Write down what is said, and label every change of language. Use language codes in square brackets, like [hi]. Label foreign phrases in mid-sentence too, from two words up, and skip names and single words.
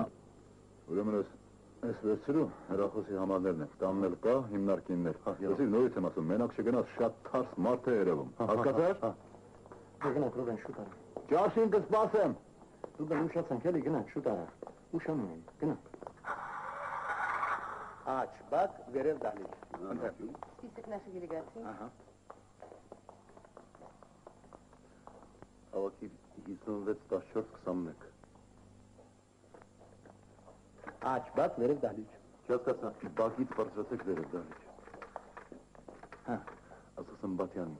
[hy] Ուրեմն ես վերցրու, հեռախոսի համարներն են, տաննել կա, հիմնարկիններ։ Ոսիր նորից եմ ասում, մենակ չգնաս շատ թարս մարդ է երևում։ Հասկացար։ Գնանք, Ռուբեն, շուտ արա։ Ճաշին կսպասեմ։ Ռուբեն, ուշացանք, էլի գնանք, շուտ արա։ Ուշանում են, գնանք։ Աչ, բակ, վերև դահլիճ։ [ru] Список наших делегаций. [hy] Հավաքի 56-14-21։ Աչ, բակ, վերև դահլիճ։ Չհասկացա, բակից պարզվեցեք վերև դահլիճ։ Ասա Սմբատյանին։